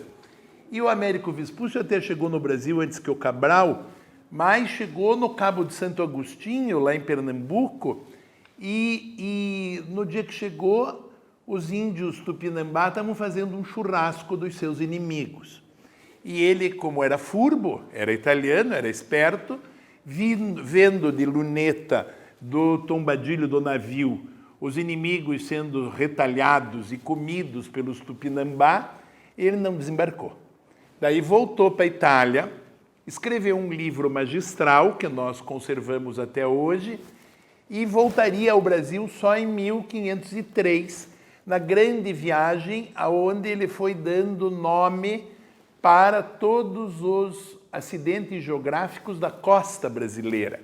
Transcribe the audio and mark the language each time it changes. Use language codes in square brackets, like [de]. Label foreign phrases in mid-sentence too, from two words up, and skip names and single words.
[pt] E o Américo Vespúcio até chegou no Brasil antes que o Cabral, mas chegou no Cabo de Santo Agostinho, lá em Pernambuco, e no dia que chegou, os índios Tupinambá estavam fazendo um churrasco dos seus inimigos. E ele, como era furbo, era italiano, era esperto, vendo de luneta do tombadilho do navio os inimigos sendo retalhados e comidos pelos Tupinambá, ele não desembarcou. Daí voltou para a Itália, escreveu um livro magistral, que nós conservamos até hoje, e voltaria ao Brasil só em 1503, na grande viagem, aonde ele foi dando nome para todos os acidentes geográficos da costa brasileira.